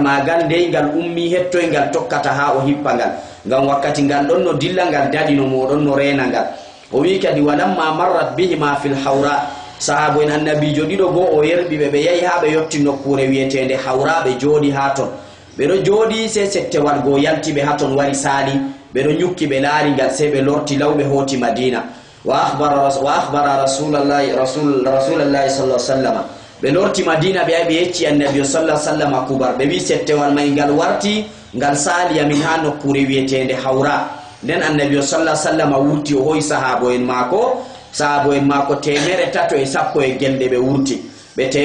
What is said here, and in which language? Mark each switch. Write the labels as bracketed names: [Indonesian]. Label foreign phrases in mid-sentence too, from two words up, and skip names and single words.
[Fula] magal ndey ngal ummi hettoy ngal tokkata ha o hippa ngal ngam wakkati ngal ɗon no dilla ngal daɗino moɗon no rena ngal o wi kadi [Arabic] ولما مرت بهما في الحوراء [Fula] sahabo en annabijo ɗiɗo go o yerɓiɓe ɓe yahi ha ɓe yotti nokkure wiyetende hawra ɓe jooɗi ha ton ɓeɗo jooɗi se settewal go yaltiɓe ha ton wari saali ɓeɗo ñukki ɓe laari ngal se ɓe lorti law ɓe hooti madina [Arabic] وأخبر رسول الله صلى الله عليه وسلم [Fula] ɓe lorti madina ɓe ɓe yecci annabi [Arabic] صلى الله عليه وسلم [Fula] kubar ɓe wi settewal may ngal warti ngal saali amin ha nokkure wiyetende hawra nden annabi [Arabic] صلى الله عليه وسلم [Fula] wurti o hoyi sahabo en mako 310 gelɗe ɓe wurti ɓe